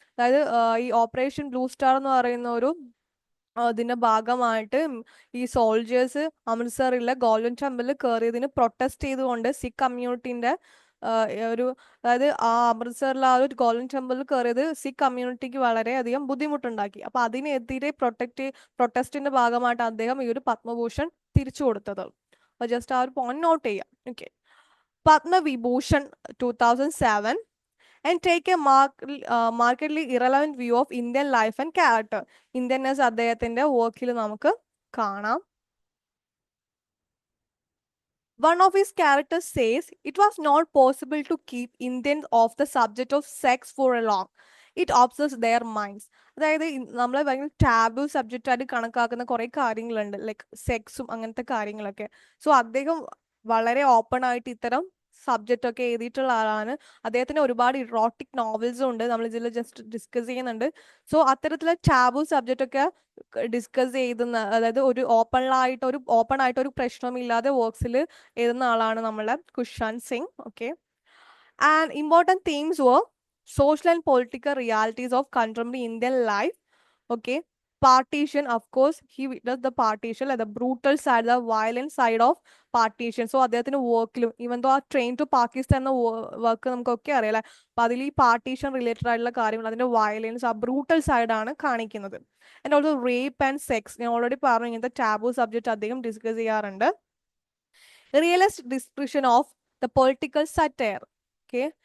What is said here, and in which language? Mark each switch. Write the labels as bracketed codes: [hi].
[ml] അതായത് ഈ operation blue star എന്ന് പറയുന്ന ഒരു അതിന്റെ ഭാഗമായിട്ട് ഈ സോൾജേഴ്സ് അമൃത്സറിലെ ഗോൾഡൻ ടെമ്പിളിൽ കയറിയതിന് പ്രൊട്ടസ്റ്റ് ചെയ്തുകൊണ്ട് സിഖ് കമ്മ്യൂണിറ്റിന്റെ ഒരു, അതായത് ആ അമൃത്സറിലെ ആ ഒരു ഗോൾഡൻ ടെമ്പിളിൽ കയറിയത് സിഖ് കമ്മ്യൂണിറ്റിക്ക് വളരെയധികം ബുദ്ധിമുട്ടുണ്ടാക്കി. അപ്പൊ അതിനെതിരെ പ്രൊട്ടസ്റ്റിന്റെ ഭാഗമായിട്ട് അദ്ദേഹം ഈ ഒരു പത്മഭൂഷൺ തിരിച്ചു കൊടുത്തത്. അപ്പൊ ജസ്റ്റ് ആ ഒരു പോയിന്റ് നോട്ട് ചെയ്യാം. Okay. [en] Padma Vibhushan 2007 and take a markedly irrelevant view of Indian life and character. [ml] Indianness അദ്ദേഹത്തിന്റെ വർക്കിൽ നമുക്ക് കാണാം. [en] One of his characters says it was not possible to keep Indians off the subject of sex for long. It obsesses their minds. [ml] അതായത് നമ്മളെ ഭയങ്കര taboo subject ആയിട്ട് കണക്കാക്കുന്ന കുറെ കാര്യങ്ങളുണ്ട്, ലൈക്ക് സെക്സും അങ്ങനത്തെ കാര്യങ്ങളൊക്കെ. സോ അദ്ദേഹം വളരെ ഓപ്പൺ ആയിട്ട് ഇത്തരം സബ്ജക്റ്റ് ഒക്കെ എഴുതിയിട്ടുള്ള ആളാണ്. അദ്ദേഹത്തിന് ഒരുപാട് ഇറോട്ടിക് നോവൽസും ഉണ്ട്, നമ്മൾ ഇതിൽ ജസ്റ്റ് ഡിസ്കസ് ചെയ്യുന്നുണ്ട്. സോ അത്തരത്തിലുള്ള ടാബു സബ്ജക്റ്റ് ഒക്കെ ഡിസ്കസ് ചെയ്യുന്ന, അതായത് ഒരു ഓപ്പൺ ആയിട്ട് ഒരു പ്രശ്നമില്ലാതെ വർക്ക്സിൽ എഴുതുന്ന ആളാണ് നമ്മളെ കുഷാന്ത് Singh. Okay. [en] And important themes were social and political realities of contemporary Indian life. Okay. Partition, of course, he witnessed the partition, like the brutal side, the violent side of partition. [ml] So അദ്ദേഹത്തിന് വർക്കിലും, even though ആ train to Pakistan എന്ന work നമുക്കൊക്കെ അറിയാം, അപ്പൊ അതിൽ ഈ partition related ആയിട്ടുള്ള കാര്യങ്ങൾ, അതിന്റെ വയലൻസ്, ആ ബ്രൂട്ടൽ സൈഡാണ് കാണിക്കുന്നത്. And also rape and sex, ഞാൻ ഓൾറെഡി പറഞ്ഞു ഇങ്ങനത്തെ ടാബു സബ്ജക്റ്റ് അദ്ദേഹം ഡിസ്കസ് ചെയ്യാറുണ്ട്. [en] Realist description of the political satire. Okay.